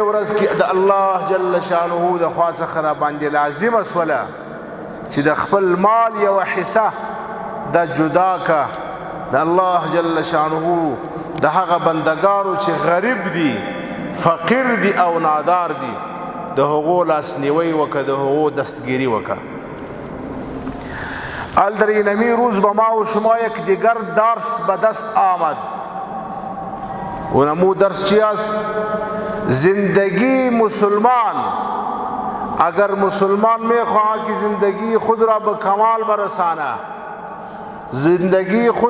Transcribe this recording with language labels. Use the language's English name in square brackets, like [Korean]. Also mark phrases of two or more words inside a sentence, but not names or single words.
[Pashto] ورځ کې د الله [Arabic] جل شانه [Pashto] د خوا څخه را باندې لازمه سوله چې د خپل مال یوه حصه دا جدا که د الله [Arabic] جل شانه [Pashto] د هغه بندګانو چې غریب دي فقیر دي او نادار دي د هغو لاسنیوی وکړه د هغو دستگیری وکړه [Persian] در اینمی روز به ما و شما یک دیگر درس به دست آمد و نمو درس چی است؟ زندگی مسلمان اگر مسلمان میخواهد که زندگی خود را به کمال برسانه زندگی خود